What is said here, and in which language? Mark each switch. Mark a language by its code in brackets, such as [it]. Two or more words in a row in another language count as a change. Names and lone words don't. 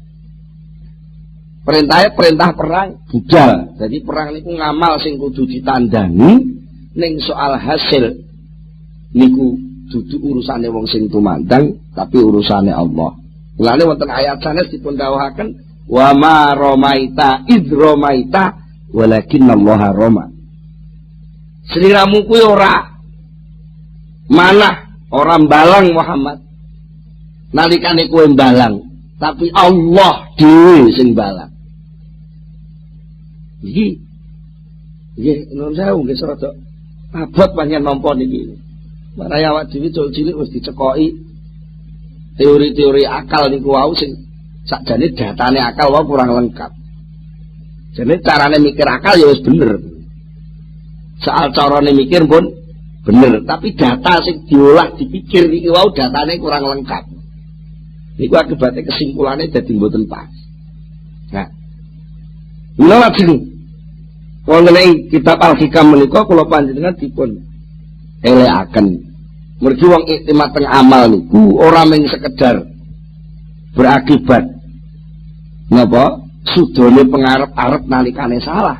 [jv] Perintah perang budal. Jadi perang niku ngamal sing kudu ditandani, ning soal hasil niku dudu urusane wong sing tumandang, tapi urusane Allah. Mulane wonten ayat sanes dipun dawuhaken [ar] وما رميت إذ رميت ولكن الله رمى. [jv] Sliramu kuwi ora manah, ora mbalang Muhammad. Nalikane kowe mbalang, tapi Allah dhewe sing mbalang. Iki nggih nuwun sewu nggih rada abot panjenengan nampa niki. Marang awak dhewe cilik wis dicekoki teori-teori akal niku wau sing sakjane datane akal wau kurang lengkap. Jadi carane mikir akal ya wis bener. Soal carane mikir pun bener, tapi data sing diolah dipikir iki wau datane kurang lengkap. Niku [id] akibatnya kesimpulannya [jv] dadi mboten pas. Nah, kula lajeng wonten kitab Al-Hikam menika kula panjenengan dipun elekaken. Mergi wong iktimat teng amal niku ora mung sekedar berakibat napa sudone pengarep-arep nalikane salah.